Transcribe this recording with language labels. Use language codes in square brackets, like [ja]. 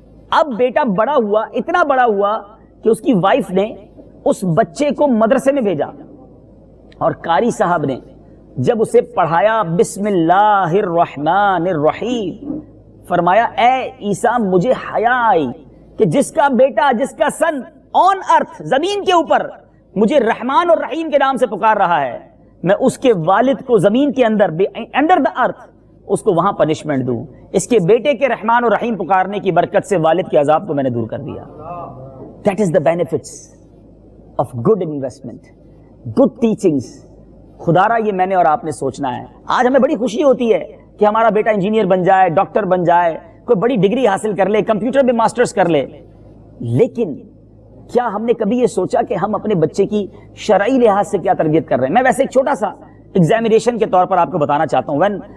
[ur] اب بیٹا بڑا ہوا, اتنا بڑا ہوا کہ اس کی وائف نے اس بچے کو مدرسے میں بھیجا, اور قاری صاحب نے جب اسے پڑھایا بسم اللہ الرحمن الرحیم, فرمایا اے عیسیٰ مجھے حیا آئی کہ جس کا بیٹا, جس کا [en] son on earth, [ur] زمین کے اوپر مجھے رحمان اور رحیم کے نام سے پکار رہا ہے, میں اس کے والد کو زمین کے اندر, [en] under the earth, [ur] اس کو وہاں پنشمنٹ دوں. اس کے بیٹے کے رحمان اور رحیم پکارنے کی برکت سے والد کے عذاب کو میں نے دور کر دیا. [en] That is the benefits of good investment, good teachings. [ur] خدا را یہ میں نے اور آپ نے سوچنا ہے. آج ہمیں بڑی خوشی ہوتی ہے کہ ہمارا بیٹا انجینئر بن جائے, ڈاکٹر بن جائے, کوئی بڑی ڈگری حاصل کر لے, کمپیوٹر میں ماسٹرز کر لے, لیکن کیا ہم نے کبھی یہ سوچا کہ ہم اپنے بچے کی شرعی لحاظ سے کیا تربیت کر رہے ہیں؟ میں ویسے ایک چھوٹا سا ایگزامینیشن کے طور پر آپ کو بتانا چاہتا ہوں.